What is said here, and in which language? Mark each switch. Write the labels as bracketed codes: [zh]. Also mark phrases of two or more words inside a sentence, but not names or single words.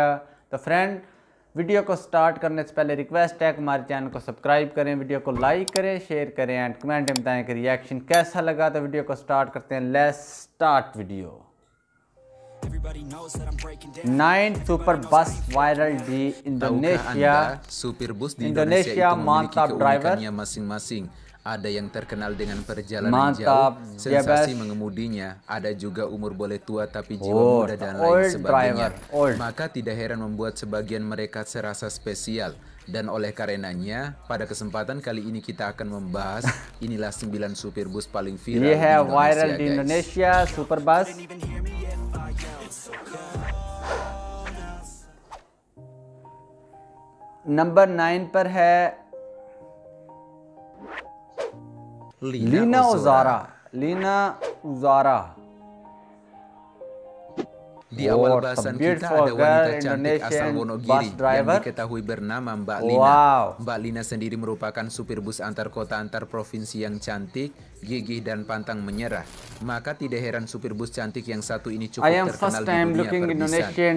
[hi] तो फ्रेंड, वीडियो को स्टार्ट करने से पहले रिक्वेस्ट है कि हमारे चैनल को सब्सक्राइब करें, वीडियो को लाइक करें, शेयर करें [en] and comment [hi] में बताएं कि रिएक्शन कैसा लगा। तो वीडियो को स्टार्ट करते हैं। [en] Let's start video. 9 super bus viral [id] di Indonesia. Supir bus di Indonesia itu memiliki mantap keunikannya masing-masing. Ada yang terkenal dengan perjalanan mantap, jauh, sensasi mengemudinya. Ada juga umur boleh tua tapi jiwa muda dan lain sebagainya. Maka tidak heran membuat sebagian mereka serasa spesial. Dan oleh karenanya, pada kesempatan kali ini kita akan membahas inilah 9 supir bus paling viral di Indonesia, [en] super bus. [hi] नंबर 9 पर है लीना उजारा। [id] Di awal bahasan kita ada wanita cantik asal Wonogiri yang diketahui bernama Mbak Lina. Mbak Lina sendiri merupakan supir bus antar kota antar provinsi yang cantik, gigih dan pantang menyerah. Maka tidak heran supir bus cantik yang satu ini cukup terkenal di dunia perbisan.